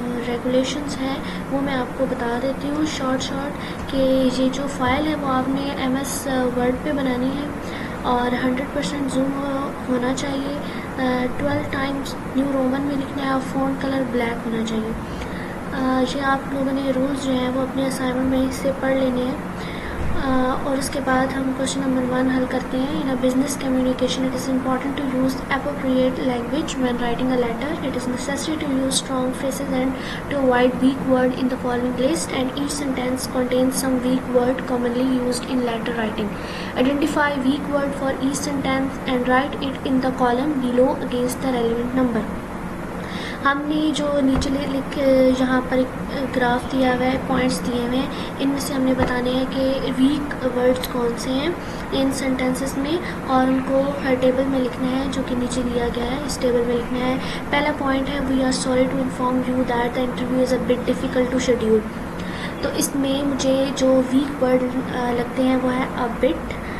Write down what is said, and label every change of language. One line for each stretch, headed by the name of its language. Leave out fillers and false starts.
Urdu: Regulations ہیں وہ میں آپ کو بتا دیتی ہوں شارٹ کہ یہ جو فائل ہے وہ آپ نے ایم ایس ورڈ پہ بنانی ہے اور 100% زوم ہونا چاہیے، 12 ٹائمز نیو رومن میں لکھنا ہے اور فونٹ کلر بلیک ہونا چاہیے۔ یہ آپ لوگوں نے رولز جو ہیں وہ اپنے اسائنمنٹ میں سے پڑھ لینے ہیں، اور اس کے بعد ہم کوشچن نمبر 1 حل کرتے ہیں۔
English: In business communication it is important to use appropriate language when writing a letter. It is necessary to use strong phrases and to avoid weak word in the following list, and each sentence contains some weak word commonly used in letter writing. Identify weak word for each sentence and write it in the column below against the relevant number.
Urdu: ہم نے جو نیچے یہاں پر ایک graph دیا ہوا ہے، points دیے ہوئے ہیں، ان میں سے ہم نے بتانے ہیں کہ ویک ورڈز کون سے ہیں ان سینٹینسز میں، اور ان کو ہر ٹیبل میں لکھنا ہے جو کہ نیچے دیا گیا ہے، اس ٹیبل میں لکھنا ہے۔ پہلا پوائنٹ ہے
English: We are sorry to inform you that the interview is a bit difficult to schedule.
Urdu: تو اس میں مجھے جو ویک ورڈ لگتے ہیں وہ ہے اے بٹ